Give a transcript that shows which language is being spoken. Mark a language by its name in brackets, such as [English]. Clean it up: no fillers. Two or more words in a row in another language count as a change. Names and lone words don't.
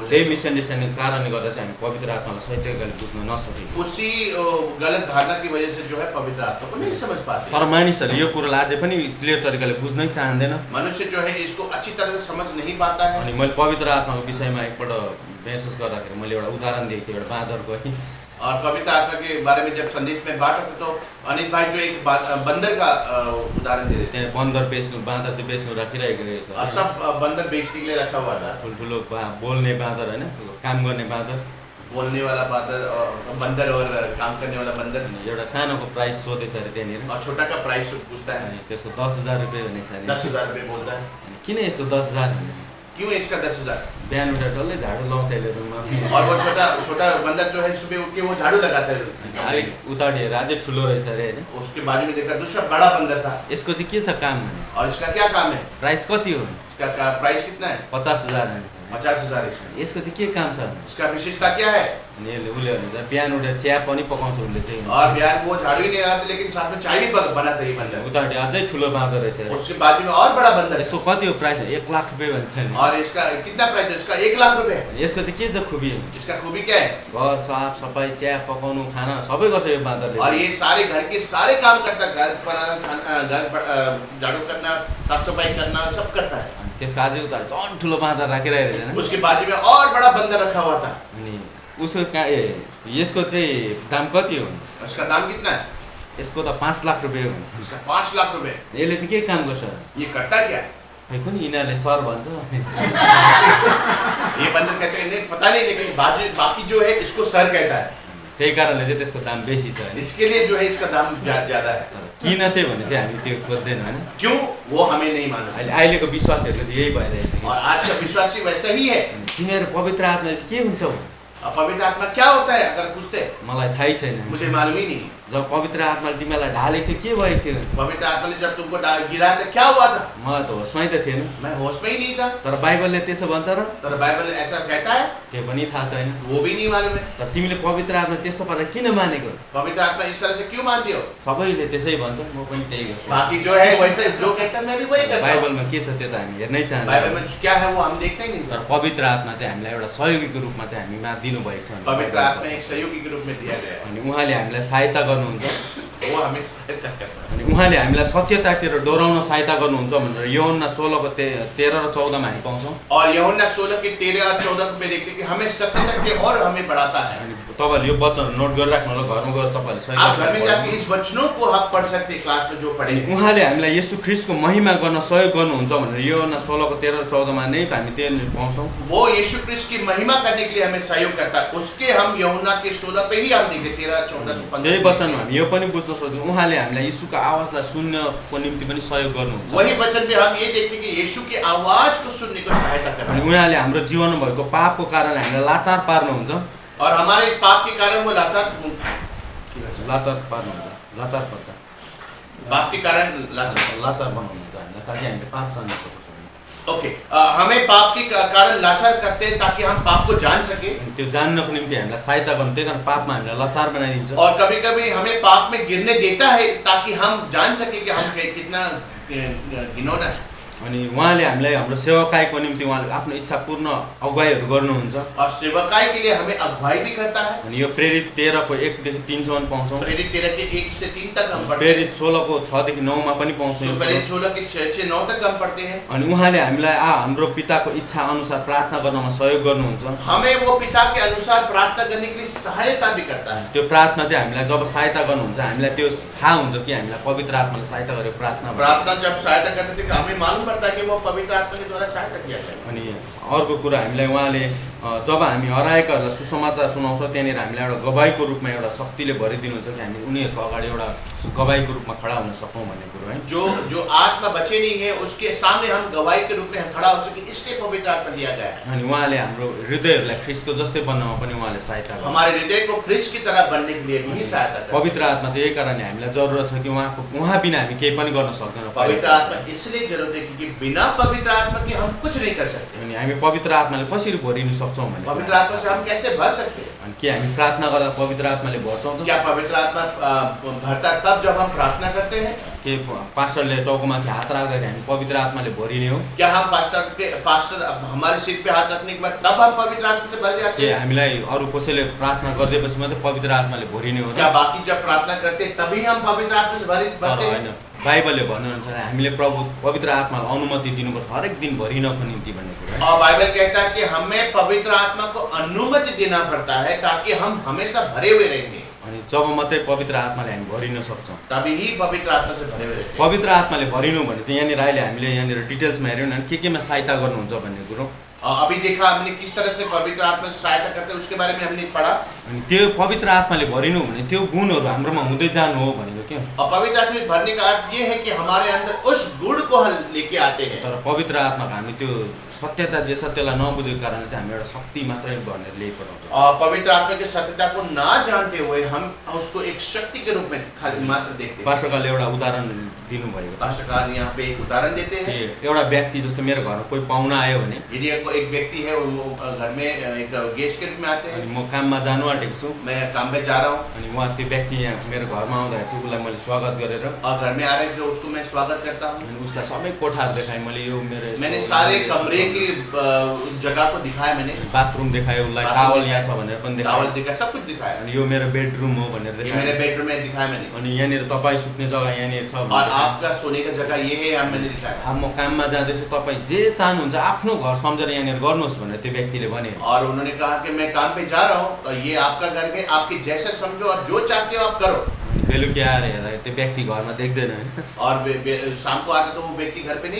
[Nepali] त्यही [Hindi] जाए। [Nepali] मिसअन्डरस्ट्यान्डिङ कारणले गर्दा चाहिँ हामी पवित्र आत्मालाई सही तरिकाले बुझ्न नसकेको। [Hindi] उसी गलत धारणा की वजह से जो है पवित्र आत्मा को नहीं समझ पाते। [Nepali] तर मानिसहरूले यो कुरोलाई अझै पनि क्लियर तरिकाले बुझ्नै चाहँदैन। [Hindi] मनुष्य जो है इसको अच्छी तरह से समझ नहीं पाता है। [Nepali] अनि मैले पवित्र आत्माको विषयमा एकपल्ट महसुस गर्दाखेरि मैले एउटा उदाहरण दिएको थिएँ एउटा बाँदरको है। [Hindi] और पवित्र आत्मा के बारे में जब संदेश में बांटा तो अनिल भाई जो एक बंदर का उदाहरण दे रहे थे। [Nepali] त्यहाँ बन्दर बेच्नु बाँदर चाहिँ बेच्नु राखिरहेको रहेछ। [Hindi] और सब बंदर बेचने के लिए रखा हुआ था। [Nepali] ठुल्ठुलो बोल्ने बाँदर होइन, काम गर्ने बाँदर। [Hindi] बोलने वाला बंदर और काम करने वाला बंदर। [Nepali] अनि एउटा सानोको प्राइस सोधेछ अरे त्यहाँनिर। [Hindi] और छोटा का प्राइस पूछता है। [Nepali] अनि त्यसको 10,000 रुपियाँ भनेको छ अरे। [Hindi] 10,000 रुपये बोलता है। [Nepali] अनि किन यसो 10,000 भने [Hindi] क्यों इसका 10,000? [Nepali] बिहान उठेर डल्लै झाडु लाउँछ यसले रुममा। [Hindi] और वो छोटा बंदर जो है सुबह उठ के वो झाड़ू लगाता है। [Nepali] अलिक उतार हेरेर अझै ठुलो रहेछ अरे होइन। [Hindi] उसके बाजू में देखा दूसरा बड़ा बंदर था। [Nepali] यसको चाहिँ के छ काम भने? [Hindi] और इसका क्या काम है? [Nepali] प्राइस कति हो? [Hindi] इसका प्राइस कितना है? [Nepali] 50,000। [Hindi] 50,000 इसका। [Nepali] यसको चाहिँ के काम छ? [Hindi] इसका विशेषता क्या है? [Nepali] अनि यसले उसले भन्छ बिहान उठेर चिया पनि पकाउँछ उसले चाहिँ। [Hindi] और बिहार वो झाड़ू ही नहीं लगाते लेकिन साथ में चाय भी बनाता है ये बंदर। [Nepali] उतारले अझै ठुलो बाँदर रहेछ। [Hindi] उसके बाजू में और बड़ा बंदर है। [Nepali] यसको कति हो प्राइस? 1 लाख रुपैयाँ भन्छ नि। [Hindi] और इसका कितना प्राइस है? इसका 1 लाख रुपए है। [Nepali] यसको चाहिँ के छ खुबी? [Hindi] इसका खूबी क्या है? [Nepali] घर साफ सफाई चिया पकाउनु खाना सबै गर्छ यो बाँदरले। [Hindi] और ये सारे घर के सारे काम करता है। घर बनाना, घर झाड़ू करना, साफ सफाई करना सब करता है। [Nepali] अनि त्यसको अझै उता झन् ठुलो बाँदर राखिरहेको रहेछ होइन। [Hindi] उसके बाजू में और बड़ा बंदर रखा हुआ था। [Nepali] अनि उसको यसको चाहिँ दाम कति हो? [Hindi] उसका दाम कितना है? [Nepali] यसको त 5 लाख रुपैयाँ भन्छ। [Hindi] इसका 5 लाख रुपए। [Nepali] यसले चाहिँ के काम गर्छ? [Hindi] ये करता क्या है? [Nepali] खै कुनि यिनीहरूले सर भन्छ। [Hindi] ये बंदर कहते हैं नहीं पता नहीं, लेकिन बाकी जो है इसको सर कहता है। [Nepali] त्यही कारणले चाहिँ त्यसको दाम बेसी छ होइन। [Hindi] इसके लिए जो है इसका दाम ज्यादा है। [Nepali] किन चाहिँ भने चाहिँ हामी त्यो खोज्दैन होइन। [Hindi] क्यों? वो हमें नहीं मालूम। [Nepali] अहिलेको विश्वासहरूको चाहिँ यही भइरहेछ कि [Hindi] और आज का विश्वासी वैसा ही है। [Nepali] तिमीहरू पवित्र आत्मा चाहिँ के हुन्छ? [Hindi] अब पवित्र आत्मा क्या होता है अगर पूछते? [Nepali] मलाई थाहै छैन। [Hindi] मुझे मालूम ही नहीं। [Nepali] जब पवित्र आत्माले तिमीलाई ढालेको थियो के भएको थियो? [Hindi] पवित्र आत्मा ने जब तुमको गिराया था क्या हुआ था? [Nepali] मलाई त होसमै त थिएन। [Hindi] मैं होश में ही नहीं था। [Nepali] तर बाइबलले त्यसो भन्छ र? [Hindi] तर बाइबल ऐसा कहता है? [Nepali] त्यो पनि थाहा छैन। [Hindi] वो भी नहीं मालूम है। [Nepali] तर तिमीले पवित्र आत्मा त्यस्तो पारा किन मानेको? [Hindi] पवित्र आत्मा इस तरह से क्यों मानते हो? [Nepali] सबैले त्यसै भन्छ, म पनि त्यही गर्छु। [Hindi] बाकी जो है वैसे जो कहता है मैं भी वही करता हूँ। [Nepali] बाइबलमा के छ त्यो त हामी हेर्नै बाइबल चाहन्छौँ। [Hindi] में क्या है वो हम देखते ही नहीं। [Nepali] तर पवित्र आत्मा चाहिँ हामीलाई एउटा सहयोगीको रूपमा चाहिँ हामीमा दिनुभएको छ। [Hindi] पवित्र आत्मा एक सहयोगी के रूप में दिया गया है। [Nepali] अनि उहाँले हामीलाई सहायता गर्नुहुन्छ। [Hindi] वो हमें सहायता करता है। [Nepali] अनि उहाँले हामीलाई सत्यतातिर डोराउन सहायता गर्नुहुन्छ भनेर यूहन्ना 16 को 13 र 14 मा हामी पाउँछौँ। [Hindi] और यूहन्ना 16 के 13 और 14 में देखते हैं कि हमें सत्यता की ओर हमें बढ़ाता है। [Nepali] अनि तपाईहरुले यो वचनहरु नोट गरिराख्नु होला, घरमा गएर तपाईहरुले सही [Hindi] आप घर में जाके इस वचनों को आप पढ़ सकते हैं क्लास में जो पढ़े। [Nepali] उहाँले हामीलाई येशू ख्रीष्टको महिमा गर्न सहयोग गर्नुहुन्छ भनेर यूहन्ना 16 को 13 र 14 मा नै हामी त्यो पाउँछौँ। [Hindi] वो यीशु ख्रीष्ट की महिमा करने के लिए हमें सहयोग करता है। उसके हम यूहन्ना के 16 पे ही हम देखें 13 14 15। [Nepali] यही वचन हामी यो पनि बुझ्न सक्छौँ, उहाँले हामीलाई येशूको आवाजलाई सुन्नको निम्ति पनि सहयोग गर्नुहुन्छ। [Hindi] वही वचन में हम ये देखते हैं कि यीशु की आवाज को सुनने को सहायता करता [Nepali] अनि [Hindi] है। [Nepali] उहाँले हाम्रो जीवनमा भएको पापको कारण हामीलाई लाचार पार्नुहुन्छ। [Hindi] और हमारे पाप के कारण वो लाचार [Nepali] पार्नुहुन्छ, लाचार पर्छ, [Hindi] पाप के कारण लाचार [Nepali] लाचार बनाउनुहुन्छ हामीलाई ताकि हामीले पाप जान्न सकौँ। [Hindi] ओके हमें पाप के कारण लाचार करते हैं ताकि हम पाप को जान सके। [Nepali] त्यो जान्नको निम्ति हामीलाई सहायता गर्नु, त्यही कारण पापमा हामीलाई लाचार बनाइदिन्छ। [Hindi] और कभी-कभी हमें पाप में गिरने देता है ताकि हम जान सके कि हम कितना घिनौना है। [Nepali] अनि उहाँले हामीलाई हाम्रो सेवकाईको निम्ति उहाँले आफ्नो इच्छा पूर्ण अगुवाईहरू गर्नुहुन्छ। [Hindi] और सेवकाई के लिए हमें अगुवाई भी करता है। [Nepali] अनि यो प्रेरित 13 को 1 देखि 3 सम्म पाउँछौँ। [Hindi] प्रेरित 13 के 1 से 3 तक हम पढ़ते हैं। [Nepali] प्रेरित 16 को 6 देखि 9 मा पनि पाउँछौँ। [Hindi] प्रेरित 16 के 6 से 9 तक हम पढ़ते हैं। [Nepali] अनि उहाँले हामीलाई हाम्रो पिताको इच्छा अनुसार प्रार्थना गर्नमा सहयोग गर्नुहुन्छ। [Hindi] हमें वो पिता के अनुसार प्रार्थना करने के लिए सहायता भी करता है। [Nepali] त्यो प्रार्थना चाहिँ हामीलाई जब सहायता गर्नुहुन्छ हामीलाई त्यो थाहा हुन्छ कि हामीलाई पवित्र आत्माले सहायता गरेको [Hindi] प्रार्थना जब सहायता करते थे हमें मालूम पड़ता है कि वो पवित्र आत्मा के द्वारा सहायता किया गया। [Nepali] अनि अर्को कुरा हामीलाई उहाँले जब हामी हराएकाहरूलाई सुसमाचार सुनाउँछौँ त्यहाँनिर हामीलाई एउटा गवाईको रूपमा एउटा शक्तिले भरिदिनुहुन्छ कि हामी उनीहरूको अगाडि एउटा गवाईको रूपमा खडा हुन सकौँ भन्ने कुरो है। [Hindi] जो आत्मा बचे नहीं है उसके सामने हम गवाही के रूप में हम खड़ा हो सके, इसलिए पवित्र आत्मा दिया गया है। [Nepali] अनि उहाँले हाम्रो हृदयहरूलाई ख्रीष्टको जस्तै बन्नमा पनि उहाँले सहायता गर्नुहुन्छ। [Hindi] हमारे हृदय को ख्रीष्ट की तरह बनने के लिए भी सहायता करता है। [Nepali] पवित्र आत्मा चाहिँ यही कारणले हामीलाई जरुरत छ कि उहाँ बिना हामी केही पनि गर्न सक्दैनौँ। [Hindi] पवित्र आत्मा इसलिए जरूरत है क्योंकि बिना पवित्र आत्मा के हम कुछ नहीं कर सकते। [Nepali] अनि हामी पवित्र आत्माले कसरी भरिन सक्छौँ भने [Hindi] पवित्र आत्मा से हम कैसे भर सकते हैं? [Nepali] अनि के हामी प्रार्थना गर्दा पवित्र आत्माले भर्छौँ त? [Hindi] क्या पवित्र आत्मा भरता तब जब हम प्रार्थना करते हैं? [Nepali] के पास्टरले टाउकोमाथि हात राख्दाखेरि हामी पवित्र आत्माले भरिने हो? [Hindi] क्या हम पास्टर हमारे सिर पे हाथ रखने के बाद तब हम पवित्र आत्मा से भर जाते [Nepali] के [Hindi] हैं? [Nepali] हामीलाई अरू कसैले प्रार्थना गरिदिएपछि मात्रै पवित्र आत्माले भरिने हो र? [Hindi] क्या बाकी जब प्रार्थना करते हैं तभी हम पवित्र आत्मा से [Nepali] तर [Hindi] भरते [Nepali] होइन, [Hindi] हैं? [Nepali] बाइबलले भन्नुहुन्छ हामीले प्रभु पवित्र आत्मालाई अनुमति दिनुपर्छ हरेक दिन भरिनको निम्ति भन्ने कुरा है। [Hindi] और बाइबल कहता है कि हमें पवित्र आत्मा को अनुमति देना पड़ता है ताकि हम हमेशा भरे हुए रहेंगे। [Nepali] अनि जब मात्रै पवित्र आत्माले हामी भरिन सक्छौँ। [Hindi] तभी ही पवित्र आत्मा से भरे हुए रहेंगे। [Nepali] पवित्र आत्माले भरिनु भने चाहिँ यहाँनिर अहिले हामीले यहाँनिर डिटेल्समा हेऱ्यौँ भने केमा सहायता गर्नुहुन्छ भन्ने कुरो [Hindi] अभी देखा हमने किस तरह से पवित्र आत्मा सहायता करते हैं, उसके बारे में हमने पढ़ा। [Nepali] अनि त्यो पवित्र आत्माले भरिनु भने त्यो गुणहरू हाम्रोमा हुँदै जानु हो भनेको क्या। [Hindi] और पवित्र आत्मा में भरने का अर्थ ये है कि हमारे अंदर उस गुण को हम लेके आते हैं। [Nepali] तर पवित्र आत्माको हामी त्यो सत्यता जे छ त्यसलाई नबुझेको कारणले चाहिँ हामी एउटा शक्ति मात्रै भनेर ल्याइपठाउँछौँ। [Hindi] और पवित्र आत्मा की सत्यता को ना जानते हुए हम उसको एक शक्ति के रूप में खाली मात्र देखते हैं। [Nepali] पास्टरले एउटा उदाहरण दिनुभएको छ। [Hindi] पास्टर यहाँ पे एक उदाहरण देते हैं। [Nepali] एउटा व्यक्ति जस्तो मेरो घरमा कोही पाहुना आयो भने [Hindi] यदि एक व्यक्ति है वो घर में एक गेस्ट के रूप में आते हैं, [Nepali] अनि म काममा जानु आँटेको छु, [Hindi] मैं काम पे जा रहा हूँ [Nepali] अनि उहाँ त्यो व्यक्ति यहाँ मेरो घरमा आउँदाखेरि चाहिँ उसलाई मैले स्वागत गरेर [Hindi] और घर में आ रहे थे उसको मैं स्वागत करता हूँ। [Nepali] अनि उसलाई सबै कोठाहरू देखाएँ मैले, यो मेरो [Hindi] मैंने सारे कमरे की जगह को दिखाया, मैंने [Nepali] बाथरुम देखायो उसलाई, टावल यहाँ छ भनेर पनि [Hindi] टावल [Nepali] देखाएँ, [Hindi] दिखाया, सब कुछ दिखाया। [Nepali] अनि यो मेरो बेडरुम हो भनेर [Hindi] ये [Nepali] देखाएँ, [Hindi] मेरे बेडरूम में दिखाया मैंने, [Nepali] अनि यहाँनिर तपाईँ सुत्ने जग्गा यहाँनिर छ [Hindi] और [Nepali] भनेर [Hindi] आपका सोने का जगह ये है, यहाँ मैंने दिखाया। [Nepali] अब म काममा जाँदैछु, तपाईँ जे चाहनुहुन्छ आफ्नो घर सम्झेर यहाँनिर गर्नुहोस् भनेर त्यो व्यक्तिले भने। [Hindi] और उन्होंने कहा कि मैं काम पे जा रहा हूँ, तो ये आपका घर है, आपके जैसे समझो और जो चाहते हो आप करो। [Nepali] बेलुकी आएर हेर्दा त्यो व्यक्ति घरमा देख्दैन होइन, [Hindi] और शाम को आता तो वो व्यक्ति घर पे नहीं